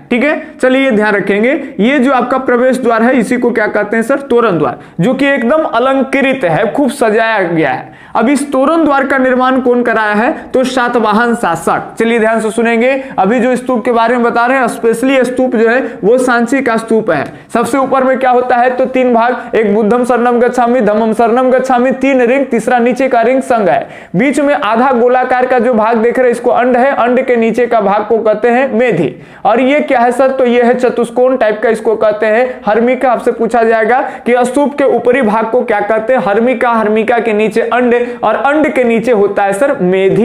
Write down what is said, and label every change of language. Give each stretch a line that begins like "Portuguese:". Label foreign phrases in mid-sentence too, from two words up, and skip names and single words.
Hindi: ठीक है, चलिए ध्यान रखेंगे। ये जो आपका प्रवेश द्वार है इसी को क्या कहते हैं सर, तोरण द्वार, जो कि एकदम अलंकृत है, खूब सजाया गया है। अब इस तोरण द्वार का निर्माण कौन कराया है, तो सातवाहन शासक। चलिए ध्यान से सुनेंगे। अभी जो स्तूप के बारे में बता रहे हैं, स्पेशली स्तूप जो है वो सांची का स्तूप है। सबसे ऊपर में क्या होता है, तो 3 भाग, एक
Pali: बुद्धम शरणम गच्छामि, धम्मम शरणम गच्छामि,
Hindi: 3 रिंग, तीसरा नीचे का रिंग संग है। बीच में आधा गोलाकार का जो भाग देख रहे हैं इसको अंड है, अंड के नीचे का भाग को कहते हैं मेधी। और ये क्या है सर, तो ये है चतुष्कोण टाइप का, इसको कहते हैं हर्मिका। आपसे पूछा जाएगा कि स्तूप के ऊपरी भाग को क्या कहते हैं, हर्मिका। हर्मिका के नीचे अंड, और अंड के नीचे होता है सर मेधी।